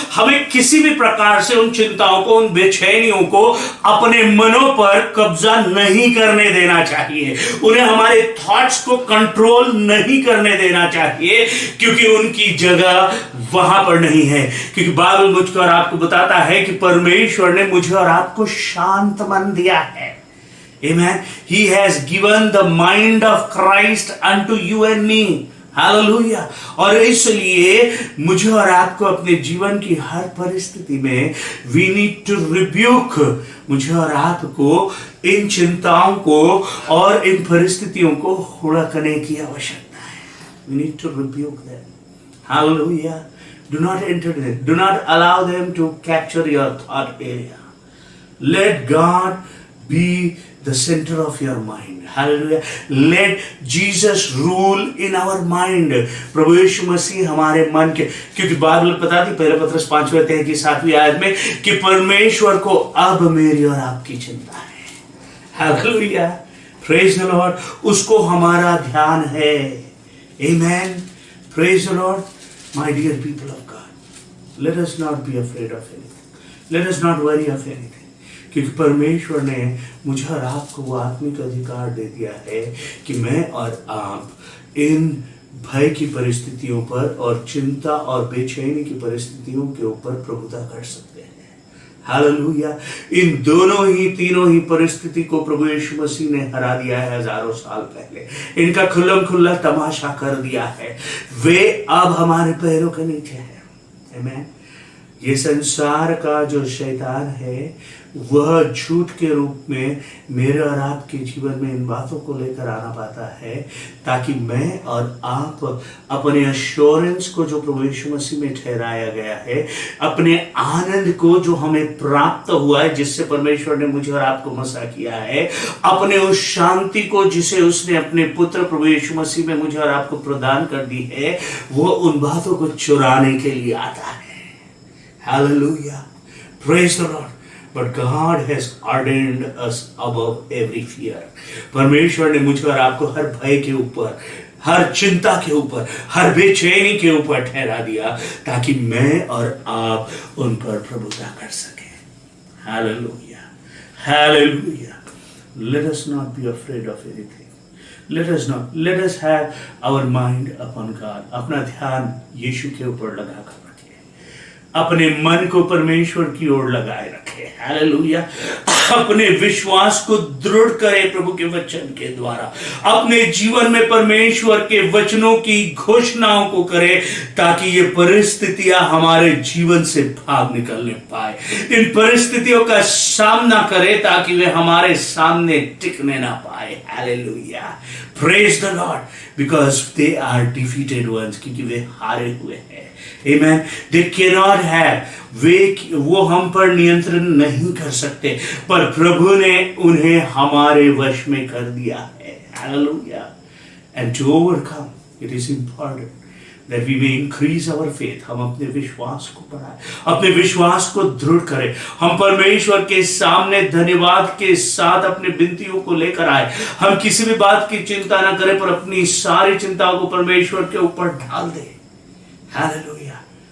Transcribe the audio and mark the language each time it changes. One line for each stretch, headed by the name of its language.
Hindi: हमें किसी भी प्रकार से उन चिंताओं को, उन बेचैनियों को अपने मनों पर कब्जा नहीं करने देना चाहिए, उन्हें हमारे थॉट्स को कंट्रोल नहीं करने देना चाहिए, क्योंकि उनकी जगह वहां पर नहीं है। क्योंकि बाइबल मुझको और आपको बताता है कि परमेश्वर ने मुझे और आपको शांत मन दिया है। Amen.
English: He has given the mind of Christ unto you and me. Hallelujah.
Hindi: और इसलिए मुझे और आपको अपने जीवन की हर परिस्थिति में
English: we need to rebuke,
Hindi: मुझे और आपको इन चिंताओं को और इन परिस्थितियों को हुड़कने की आवश्यकता है।
English: We need to rebuke them. Hallelujah. Do not enter them. Do not allow them to capture your thought area. Let God be the center of your mind. Hallelujah. Let Jesus rule in our mind.
Hindi: प्रभु यीशु मसीह हमारे मन के, क्योंकि Bible बताती पहले पत्रस 5वें अध्याय की 7वीं आयत में कि परमेश्वर को अब मेरी और आपकी चिंता है।
English: Hallelujah. Praise the Lord.
Hindi: उसको हमारा ध्यान है।
English: Amen. Praise the Lord. My dear people of God, let us not be afraid of anything. Let us not worry of anything.
Hindi: क्योंकि परमेश्वर ने मुझे और आपको वो आत्मिक अधिकार दे दिया है कि मैं और आप इन भय की परिस्थितियों पर और चिंता और बेचैनी की परिस्थितियों के ऊपर प्रभुता कर सकते हैं। हालेलुया। इन दोनों ही, तीनों ही परिस्थिति को प्रभु यीशु मसीह ने हरा दिया है हजारों साल पहले। इनका खुल्लम खुल्ला तमाशा कर दिया है। वे अब हमारे पैरों के नीचे है। आमीन। ये संसार का जो शैतान है वह झूठ के रूप में मेरे और आपके जीवन में इन बातों को लेकर आना पाता है, ताकि मैं और आप अपने एश्योरेंस को जो प्रभु यीशु मसीह में ठहराया गया है, अपने आनंद को जो हमें प्राप्त हुआ है, जिससे परमेश्वर ने मुझे और आपको मसा किया है, अपने उस शांति को जिसे उसने अपने पुत्र प्रभु यीशु मसीह में मुझे और आपको प्रदान कर दी है, वो उन बातों को चुराने के लिए आता है।
English: Hallelujah. Praise the Lord. But God has ordained us above every fear.
Hindi: परमेश्वर ने मुझे और आपको हर भय के ऊपर, हर चिंता के ऊपर, हर बेचैनी के ऊपर ठहरा दिया, ताकि मैं और आप उन पर प्रभुता कर सकें। Hallelujah. Hallelujah.
English: Let us not be afraid of anything. Let us have our mind upon God.
Hindi: अपना ध्यान यीशु के ऊपर लगा कर अपने मन को परमेश्वर की ओर लगाए रखे। हालेलुया। अपने विश्वास को दृढ़ करे प्रभु के वचन के द्वारा, अपने जीवन में परमेश्वर के वचनों की घोषणाओं को करे, ताकि ये परिस्थितियां हमारे जीवन से भाग निकलने पाए। इन परिस्थितियों का सामना करे ताकि वे हमारे सामने टिकने ना पाए। Hallelujah.
English: praise the lord, because they are defeated ones,
Hindi: क्योंकि वे हारे हुए हैं। Amen.
English: They cannot have,
Hindi: वो हम पर नियंत्रण नहीं कर सकते, पर प्रभु ने उन्हें हमारे वश में कर दिया है। Hallelujah.
English: And to overcome, it is important that we may increase our faith.
Hindi: हम अपने विश्वास को बढ़ाएं, अपने विश्वास को दृढ़ करें। हम परमेश्वर के सामने धन्यवाद के साथ अपने विनतियों को लेकर आए। हम किसी भी बात की चिंता ना करें, पर अपनी सारी चिंताओं को परमेश्वर के ऊपर ढाल दें। हालेलुया।